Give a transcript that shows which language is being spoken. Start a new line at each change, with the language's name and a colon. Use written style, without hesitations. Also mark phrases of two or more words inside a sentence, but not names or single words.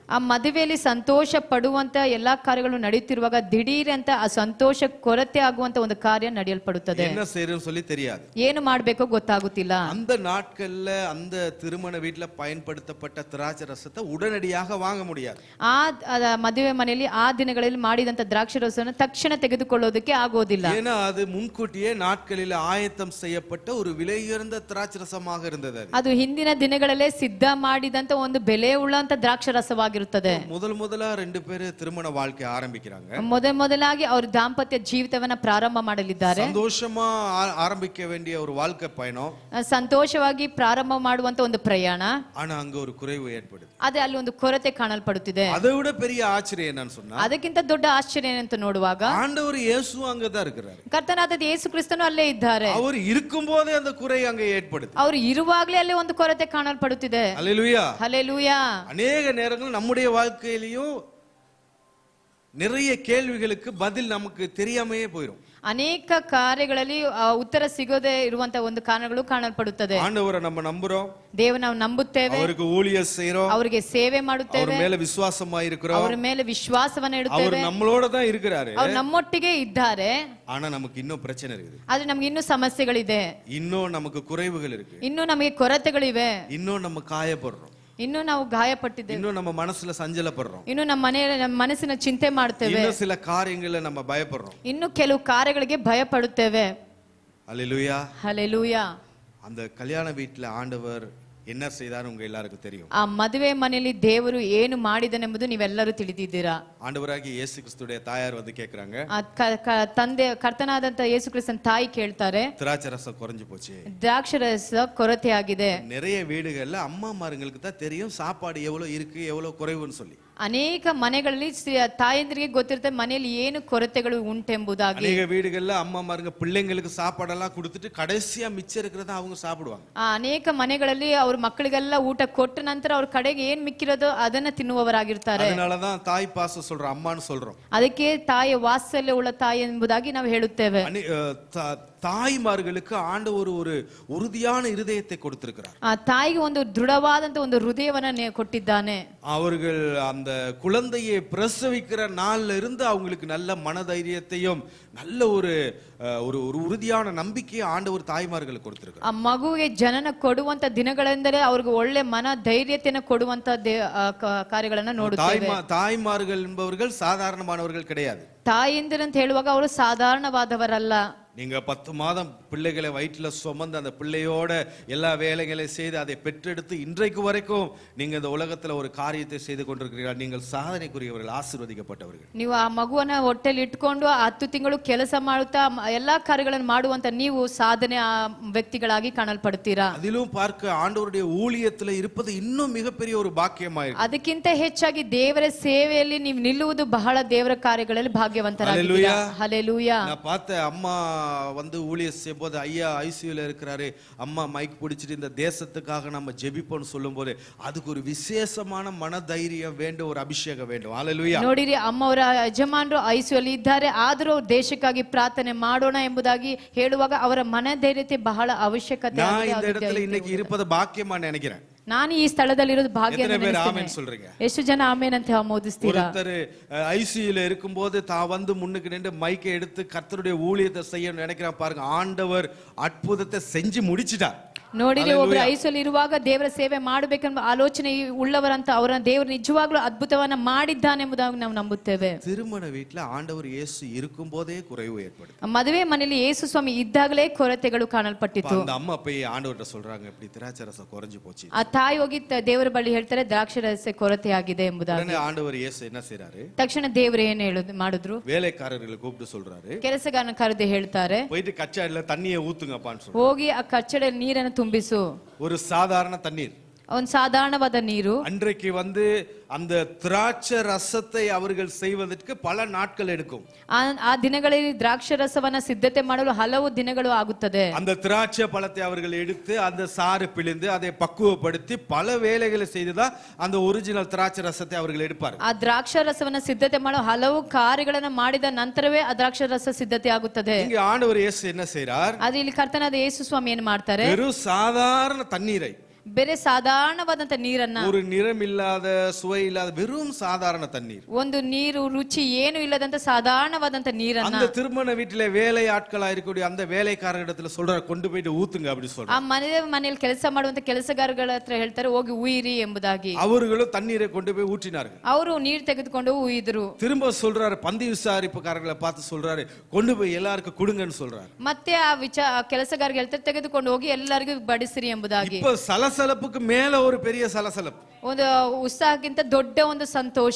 Kannada: ಆ ಮದುವೆಯಲ್ಲಿ ಸಂತೋಷ ಪಡುವಂತ ಎಲ್ಲಾ ಕಾರ್ಯಗಳು ನಡೆಯುತ್ತಿರುವಾಗ ದಿಢೀರ್ ಅಂತ ಆ ಸಂತೋಷ ಕೊರತೆ ಆಗುವಂತ ಒಂದು ಕಾರ್ಯ ನಡೆಯಲ್ಪಡುತ್ತದೆ.
Tamil: என்ன செய்யறதுன்னு சொல்லி தெரியாது.
Kannada: ಏನು ಮಾಡಬೇಕೋ ಗೊತ್ತಾಗುತ್ತಿಲ್ಲ.
Tamil: அந்த நாட்கள்ல அந்த திருமண வீட்டுல பயன்படுத்தப்பட்ட திராட்சை ரசத்தை உடனடியாக வாங்க முடியாது.
Kannada: ಆ ಮದುವೆ ಮನೆಯಲ್ಲಿ ಆ ದಿನಗಳಲ್ಲಿ ಮಾಡಿದಂತ ದ್ರಾಕ್ಷರಸವನ್ನು ತಕ್ಷಣ ತೆಗೆದುಕೊಳ್ಳೋದಕ್ಕೆ ಆಗೋದಿಲ್ಲ.
Tamil: ஏன்னா அது முன்கூட்டியே நாட்களில் ஆயத்தம் செய்யப்பட்ட ஒரு விலையுயர்ந்த திராட்சை ரசமாக இருந்தது.
Kannada: ಅದು ಹಿಂದಿನ ದಿನಗಳಲ್ಲೇ ಸಿದ್ಧ ಮಾಡಿದಂತ ಒಂದು ಬೆಲೆ ಉಳ್ಳಂತ ದ್ರಾಕ್ಷರಸವಾಗಿರುತ್ತದೆ.
Tamil: முதலா ரெண்டு பேரு திருமண வாழ்க்கை ஆரம்பிக்கிறாங்க.
Kannada: ಮೊದಲಾಗಿ ಅವರು ದಾಂಪತ್ಯ ಜೀವಿತವನ್ನ ಪ್ರಾರಂಭ ಮಾಡಲಿದ್ದಾರೆ.
Tamil: சந்தோஷமா ஆரம்பிக்க வேண்டிய ஒரு வாழ்க்கை பயணம்,
Kannada: ಸಂತೋಷವಾಗಿ ಪ್ರಾರಂಭ ಮಾಡುವಂತ ಒಂದು ಪ್ರಯಾಣ.
Tamil: ஆனா அங்க ஒரு குறைவு ஏற்படுது.
Kannada: ಅದೇ ಅಲ್ಲಿ ಒಂದು ಕೊರತೆ ಕಾಣಲ್ಪಡುತ್ತಿದೆ.
Tamil: அதை விட பெரிய ஆச்சரியம் என்னன்னு சொன்னா,
Kannada: ಅದಕ್ಕಿಂತ ದೊಡ್ಡ ಆಶ್ಚರ್ಯ ಏನಂತ ನೋಡುವಾಗ
Tamil: ஆண்டவர் இயேசு அங்கதான் இருக்கிறாரு.
Kannada: ಕರ್ತನಾದ ಯೇಸು ಕ್ರಿಸ್ತನು ಅಲ್ಲೇ ಇದ್ದಾರೆ.
Tamil: அவர் இருக்கும்போதே அந்த குறை அங்க ஏற்படுது.
Kannada: ಅವರು ಇರುವಾಗಲೇ ಅಲ್ಲಿ ಒಂದು ಕೊರತೆ ಕಾಣಲ್ಪಡುತ್ತಿದೆ.
Tamil: ஹல்லேலூயா,
Kannada: ಹಲ್ಲೆಲೂಯಾ.
Tamil: அநேக நேரங்கள் நம்முடைய வாழ்க்கையிலயும் நிறைய கேள்விகளுக்கு பதில் நமக்கு தெரியாமையே போயிடும்.
Kannada: ಅನೇಕ ಕಾರ್ಯಗಳಲ್ಲಿ ಉತ್ತರ ಸಿಗದೆ ಇರುವಂತ ಒಂದು ಕಾರಣಗಳು ಕಾಣಲ್ಪಡುತ್ತದೆ.
Tamil: ஆண்டவரை நம்ம நம்புறோம்,
Kannada: ದೇವರನ್ನು ನಾವು ನಂಬುತ್ತೇವೆ,
Tamil: அவருக்கு ஊழியம் செய்றோம்,
Kannada: ಅವರಿಗೆ ಸೇವೆ
Tamil: அவர்
Kannada: ಮಾಡುತ್ತೇವೆ,
Tamil: மேல விசுவாசமா இருக்கிறோம்,
Kannada: ಅವರ ಮೇಲೆ ವಿಶ್ವಾಸವನ್ನ
Tamil: அவர்
Kannada: ಇಡುತ್ತೇವೆ,
Tamil: நம்மளோட தான் இருக்கிறாரு.
Kannada: ಅವರು ನಮ್ಮೊಟ್ಟಿಗೆ ಇದ್ದಾರೆ.
Tamil: ஆனா நமக்கு இன்னும் பிரச்சனை இருக்குது,
Kannada: ಆದ್ರೆ ನಮ್ಗೆ ಇನ್ನೂ ಸಮಸ್ಯೆಗಳಿದೆ,
Tamil: இன்னும் நமக்கு குறைவுகள் இருக்கு,
Kannada: ಇನ್ನೂ ನಮಗೆ ಕೊರತೆಗಳಿವೆ,
Tamil: இன்னும் நம்ம காயப்படுறோம்,
Kannada: ಇನ್ನೂ ನಾವು ಗಾಯಪಟ್ಟಿದ್ದೇವೆ,
Tamil: இன்னும் நம்ம மனசுல சஞ்சலப்படுறோம்,
Kannada: ಇನ್ನು ನಮ್ಮ ಮನಸ್ಸಿನ ಚಿಂತೆ ಮಾಡ್ತೇವೆ,
Tamil: இன்னும் சில காரியங்களை நம்ம பயப்படுறோம்.
Kannada: ಇನ್ನು ಕೆಲವು ಕಾರ್ಯಗಳಿಗೆ ಭಯ ಪಡುತ್ತೇವೆ.
Tamil: அல்லேலூயா.
Kannada: ಹಲ್ಲೆಲೂಯಾ.
Tamil: அந்த கல்யாண வீட்டுல ஆண்டவர் என்ன செய்தார் உங்க எல்லாருக்கும் தெரியும்.
Kannada: ಆ ಮದುವೆ ಮನೆಯಲ್ಲಿ ದೇವರು ಏನು ಮಾಡಿದನೆಂಬುದು ನೀವೆಲ್ಲರೂ ತಿಳಿದಿದ್ದೀರಾ.
Tamil: ஆண்டவராகிய இயேசு கிறிஸ்துடைய தாயார் வந்து கேக்குறாங்க,
Kannada: ತಂದೆ ಕರ್ತನಾದಂತ ಯೇಸು ಕ್ರಿಸ್ತನ ತಾಯಿ ಕೇಳ್ತಾರೆ,
Tamil: திராட்சை ரசம் குறைஞ்சு போச்சு.
Kannada: ದ್ರಾಕ್ಷರಸ ಕೊರತೆ ಆಗಿದೆ.
Tamil: நிறைய வீடுகள்ல அம்மாமார்களுக்கு தான் தெரியும் சாப்பாடு எவ்வளவு இருக்கு எவ்வளவு குறைவுன்னு சொல்லி.
Kannada: ಅನೇಕ ಮನೆಗಳಲ್ಲಿ ತಾಯಂದ್ರಿಗೆ ಗೊತ್ತಿರುತ್ತೆ ಮನೆಯಲ್ಲಿ ಏನು ಕೊರತೆಗಳು ಉಂಟೆಂಬುದಾಗಿ.
Tamil: அநேக வீடுகள்ல அம்மாமாருங்க பிள்ளைங்களுக்கு சாப்பாடெல்லாம் கொடுத்துட்டு கடைசியா மிச்சம் இருக்கிறத அவங்க சாப்பிடுவாங்க.
Kannada: ಅನೇಕ ಮನೆಗಳಲ್ಲಿ ಅವ್ರ ಮಕ್ಕಳಿಗೆಲ್ಲ ಊಟ ಕೊಟ್ಟ ನಂತರ ಅವ್ರ ಕಡೆಗೆ ಏನ್ ಮಿಕ್ಕಿರೋದು ಅದನ್ನ ತಿನ್ನುವವರಾಗಿರ್ತಾರೆ.
Tamil: அதனாலதான் தாய் பாசம் சொல்றோம், அம்மான்னு சொல்றோம்.
Kannada: ಅದಕ್ಕೆ ತಾಯಿಯ ವಾತ್ಸಲ್ಯ ಉಳ್ಳ ತಾಯಿ ಎಂಬುದಾಗಿ ನಾವು ಹೇಳುತ್ತೇವೆ.
Tamil: தாய்மார்களுக்கு ஆண்டவர் ஒரு உறுதியான இருதயத்தை கொடுத்திருக்கிறார்.
Kannada: ಆ ತಾಯಿಗೆ ಒಂದು ದೃಢವಾದಂತ ಒಂದು ಹೃದಯವನ್ನ ಕೊಟ್ಟಿದ್ದಾನೆ.
Tamil: அவர்கள் அந்த குழந்தையை பிரசவிக்கிற நாள்ல இருந்து அவங்களுக்கு நல்ல மனதைரியத்தையும் நல்ல ஒரு ஒரு உறுதியான நம்பிக்கையை ஆண்டவர் தாய்மார்களுக்கு கொடுத்திருக்கிறார்.
Kannada: ಆ ಮಗುವಿಗೆ ಜನನ ಕೊಡುವಂತ ದಿನಗಳಿಂದಲೇ ಅವ್ರಿಗೆ ಒಳ್ಳೆ ಮನ ಧೈರ್ಯತೆಯನ್ನು ಕೊಡುವಂತ ಕಾರ್ಯಗಳನ್ನ ನೋಡುತ್ತೇವೆ.
Tamil: தாய்மார்கள் என்பவர்கள் சாதாரணமானவர்கள் கிடையாது.
Kannada: ತಾಯಂದಿರು ಅಂತ ಹೇಳುವಾಗ ಅವರು ಸಾಧಾರಣವಾದವರಲ್ಲ.
Tamil: நீங்க 10 மாதம் பிள்ளைகளை வயிற்றுல சுமந்து அந்த பிள்ளையோட எல்லா வேலைகளையும் செய்து அதை பெற்றெடுத்து இன்றைக்கு வரைக்கும் நீங்க இந்த உலகத்துல ஒரு காரியத்தை செய்து கொண்டிருக்கிறீர்கள். நீங்கள் சாதனைக்குரியவர்கள், ஆசீர்வதிக்கப்பட்டவர்கள்.
Kannada: ನೀವು ಆ ಮಗುವನ್ನ ಹೊಟ್ಟೆಲಿ ಇಟ್ಕೊಂಡು 10 ತಿಂಗಳು ಕೆಲಸ ಮಾಡುತ್ತಾ ಎಲ್ಲಾ ಕಾರ್ಯಗಳನ್ನು ಮಾಡುವಂತ ನೀವು ಸಾಧನೆ ವ್ಯಕ್ತಿಗಳಾಗಿ ಕಾಣಲ್ಪಡ್ತೀರಾ.
Tamil: அதிலும் பார்க்க ஆண்டவருடைய ஊழியத்துல இருப்பது இன்னும் மிகப்பெரிய ஒரு பாக்கியமாயிருக்கு.
Kannada: ಅದಕ್ಕಿಂತ ಹೆಚ್ಚಾಗಿ ದೇವರ ಸೇವೆಯಲ್ಲಿ ನೀವು ನಿಲ್ಲುವುದು ಬಹಳ ದೇವರ ಕಾರ್ಯಗಳಲ್ಲಿ ಭಾಗ್ಯವಂತರಾಗಿದ್ದೀರಾ. ಹಲ್ಲೆಲೂಯಾ.
Tamil: நான் பார்த்த அம்மா வந்து ஊழியம் செய்யும் போது ஐயா ஐசியூல இருக்கிறாரு, அம்மா மைக் பிடிச்சிட்டு இந்த தேசத்துக்காக நம்ம ஜெபிப்போம்னு சொல்லும்போது அதுக்கு ஒரு விசேஷமான மனதைரியம் வேண்டும், ஒரு அபிஷேகம் வேண்டும். ஹல்லேலூயா.
Kannada: ನೋಡಿರಿ, ಅಮ್ಮವರ ಯಜಮಾನರು ಐಸಿಯುಲಿ ಇದ್ದಾರೆ, ಆದರೂ ದೇಶಕ್ಕಾಗಿ ಪ್ರಾರ್ಥನೆ ಮಾಡೋಣ ಎಂಬುದಾಗಿ ಹೇಳುವಾಗ ಅವರ ಮನಧೈರ್ಯತೆ ಬಹಳ ಅವಶ್ಯಕತೆ.
Tamil: நான் இந்த இடத்துல இன்னைக்கு இருப்பது பாக்கியமா நினைக்கிறேன்.
Kannada: ನಾನು ಈ ಸ್ಥಳದಲ್ಲಿರೋದು ಭಾಗ್ಯ.
Tamil: சொல்றீங்க?
Kannada: ಎಷ್ಟು ಜನ ಆಮೇನ್ ಅಂತ ಆಮೋದಿಸ್ತೀರಾ?
Tamil: ஒருத்தர் ஐசியூல இருக்கும்போது தான் வந்து முன்னுக்கு நின்று மைக்கை எடுத்து கர்த்தருடைய ஊழியத்தை செய்யணும்னு நினைக்கிறான் பாருங்க, ஆண்டவர் அற்புதத்தை செஞ்சு முடிச்சிட்டார்.
Kannada: ನೋಡಿರಿ, ಒಬ್ರು ಐಸಲ್ಲಿ ಇರುವಾಗ ದೇವರ ಸೇವೆ ಮಾಡಬೇಕೆಂಬ ಆಲೋಚನೆ ಉಳ್ಳವರಂತ ಅವರ ದೇವರು ನಿಜವಾಗ್ಲೂ ಅದ್ಭುತವನ್ನ ಮಾಡಿದ್ದಾನೆ ಎಂಬುದಾಗಿ ನಾವು ನಂಬುತ್ತೇವೆ.
Tamil: திருமண வீட்டுல ஆண்டவர் இயேசு இருக்கும் போதே குறைவு ஏற்படுது.
Kannada: ಮದುವೆ ಮನೆಯಲ್ಲಿ ಯೇಸು ಸ್ವಾಮಿ ಇದ್ದಾಗಲೇ ಕೊರತೆಗಳು ಕಾಣಲ್ಪಟ್ಟಿತ್ತು.
Tamil: அந்த அம்மா போய் ஆண்டவர்ட்ட சொல்றாங்க, இப்படி திராட்சை ரசம் குறைஞ்சு போச்சு.
Kannada: ಆ ತಾಯಿ ಹೋಗಿ ದೇವರ ಬಳಿ ಹೇಳ್ತಾರೆ, ದ್ರಾಕ್ಷರಸ ಕೊರತೆ ಆಗಿದೆ ಎಂಬುದಾಗಿ.
Tamil: ஆண்டவர் இயேசு என்ன செய்றாரு?
Kannada: ತಕ್ಷಣ ದೇವರು ಏನ್ ಮಾಡಿದ್ರು?
Tamil: வேலைக்காரர்களை கூப்பிட்டு சொல்றாரு,
Kannada: ಕೆಲಸಗಾರನ ಕರೆದು ಹೇಳ್ತಾರೆ,
Tamil: போயிட்டு கச்சாடில தண்ணியை ஊத்துங்கப்பான்னு சொல்றாரு.
Kannada: ಹೋಗಿ ಆ ಕಚ್ಚಡ ನೀರನ್ನು ತುಂಬಿಸು.
Tamil: ஒரு சாதாரண தண்ணீர்,
Kannada: ಒಂದು ಸಾಧಾರಣವಾದ ನೀರು.
Tamil: அன்றைக்கு வந்து அந்த திராட்சை ரசத்தை அவர்கள் செய்வதற்கு பல நாட்கள் எடுக்கும்.
Kannada: ಆ ದಿನಗಳಲ್ಲಿ ದ್ರಾಕ್ಷರಸವನ್ನ ಸಿದ್ಧತೆ ಮಾಡಲು ಹಲವು ದಿನಗಳು ಆಗುತ್ತದೆ.
Tamil: அந்த திராட்சை பழத்தை அவர்கள் எடுத்து அந்த சாறு பிழிந்து அதை பக்குவப்படுத்தி பல வேலைகளை செய்துதான் அந்த ஒரிஜினல் திராட்சை ரசத்தை அவர்கள் எடுப்பார்கள்.
Kannada: ಆ ದ್ರಾಕ್ಷರಸವನ್ನ ಸಿದ್ಧತೆ ಮಾಡಲು ಹಲವು ಕಾರ್ಯಗಳನ್ನು ಮಾಡಿದ ನಂತರವೇ ಆ ದ್ರಾಕ್ಷರಸ ಸಿದ್ಧತೆ ಆಗುತ್ತದೆ.
Tamil: இங்க ஆண்டவர் இயேசு என்ன செய்றார்?
Kannada: ಅದು ಇಲ್ಲಿ ಕರ್ತನಾದ ಯೇಸು ಸ್ವಾಮಿ ಏನು ಮಾಡ್ತಾರೆ?
Tamil: வெறும் சாதாரண தண்ணீரை,
Kannada: ಬೇರೆ ಸಾಧಾರಣವಾದಂತ ನೀರನ್ನ,
Tamil: ஒரு நிறம் இல்லாத சுவை இல்லாத வெறும் சாதாரண தண்ணீர்,
Kannada: ಒಂದು ನೀರು ರುಚಿ ಏನು ಇಲ್ಲದಂತ ಸಾಧಾರಣವಾದಂತ ನೀರನ್ನ
Tamil: அந்த திருமண வீட்டிலே வேலை ஆட்களா இருக்கக்கூடிய அந்த வேலைக்காரரிடத்துல சொல்றார், கொண்டு போயிட்டு ஊத்துங்க அப்படி
Kannada: ಆ
Tamil: சொல்றார்.
Kannada: ಮನೆಯಲ್ಲಿ ಕೆಲಸ ಮಾಡುವಂತ ಕೆಲಸಗಾರಗಳ ಹತ್ರ ಹೇಳ್ತಾರೆ, ಹೋಗಿ ಉಯಿರಿ ಎಂಬುದಾಗಿ.
Tamil: அவர்களும் தண்ணீரை கொண்டு போய் ஊற்றினார்கள்.
Kannada: ಅವರು ನೀರು ತೆಗೆದುಕೊಂಡು ಉಯಿದ್ರು.
Tamil: திரும்ப சொல்றாரு, பந்தி விசாரிப்புக்காரர்களை பார்த்து சொல்றாரு, கொண்டு போய் எல்லாருக்கும் கொடுங்கன்னு சொல்றாரு.
Kannada: ಮತ್ತೆ ಆ ಕೆಲಸಗಾರರಿಗೆ ಹೇಳ್ತಾರೆ, ತೆಗೆದುಕೊಂಡು ಹೋಗಿ ಎಲ್ಲರಿಗೂ ಬಡಿಸಿರಿ ಎಂಬುದಾಗಿ.
Tamil: இப்ப சலசலப்புக்கு மேல ஒரு பெரிய சலசலப்பு,
Kannada: ಒಂದು ಉತ್ಸಾಹಕ್ಕಿಂತ ದೊಡ್ಡ ಒಂದು ಸಂತೋಷ.